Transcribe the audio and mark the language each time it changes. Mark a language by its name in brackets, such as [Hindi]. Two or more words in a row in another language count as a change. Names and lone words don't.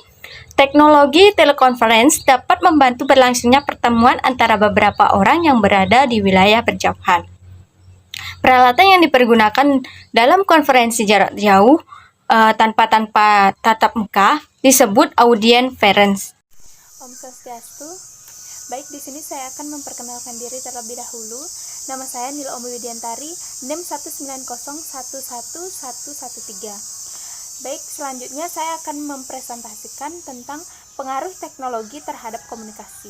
[Indonesian] Teknologi telekonferensi dapat membantu berlangsungnya pertemuan antara beberapa orang yang berada di wilayah berjauhan. Peralatan yang dipergunakan dalam konferensi jarak jauh tanpa tatap muka disebut audienference. [Sanskrit] Om Swastiastu. [Indonesian] Baik, di sini saya akan memperkenalkan diri terlebih dahulu. Nama saya Nila Ombi Widiantari, NIM 190111113. Baik, selanjutnya saya akan mempresentasikan tentang pengaruh teknologi terhadap komunikasi.